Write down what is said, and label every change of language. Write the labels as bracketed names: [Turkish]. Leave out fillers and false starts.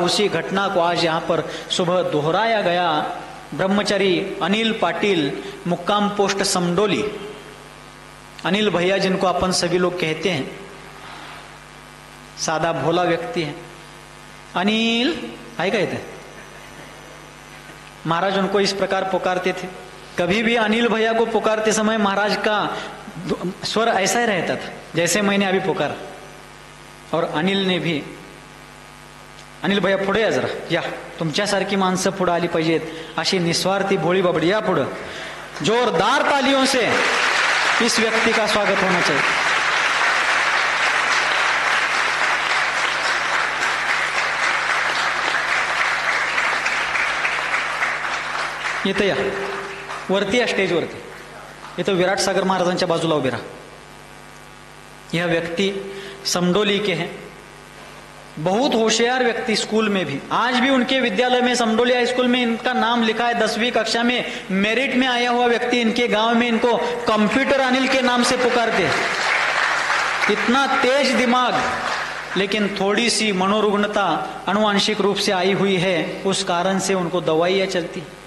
[Hindi] उसी घटना को आज यहाँ पर सुबह दोहराया गया। ब्रह्मचारी अनिल पाटिल, मुक्काम पोस्ट समडोली, अनिल भैया जिनको अपन सभी लोग कहते हैं, सादा भोला व्यक्ति है। अनिल है कहते, महाराज उनको इस प्रकार पुकारते थे। कभी भी अनिल भैया को पुकारते समय महाराज का स्वर ऐसा ही रहता था जैसे मैंने अभी पुकारा। और अनिल ने भी, [Marathi] अनिल भैया पुढे या जरा, या तुमच्यासारखी माणसं पुढे आली पाहिजेत, अशी निस्वार्थी भोळी बाबडी, या पुढे। [Hindi] जोरदार तालियों से इस व्यक्ति का स्वागत होना चाहिए। [Marathi] येतं या वरती, या स्टेज वरती, इथं विराट सागर महाराजांच्या बाजूला उभे राहा। [Hindi] यह व्यक्ति समडोली के हैं, बहुत होशियार व्यक्ति। स्कूल में भी, आज भी उनके विद्यालय में, समडोली हाई स्कूल में इनका नाम लिखा है। 10वीं कक्षा में मेरिट में आया हुआ व्यक्ति। इनके गांव में इनको कंप्यूटर अनिल के नाम से पुकारते। इतना तेज दिमाग, लेकिन थोड़ी सी मनोरुग्णता अनुवांशिक रूप से आई हुई है, उस कारण से उनको दवाइयां चलती।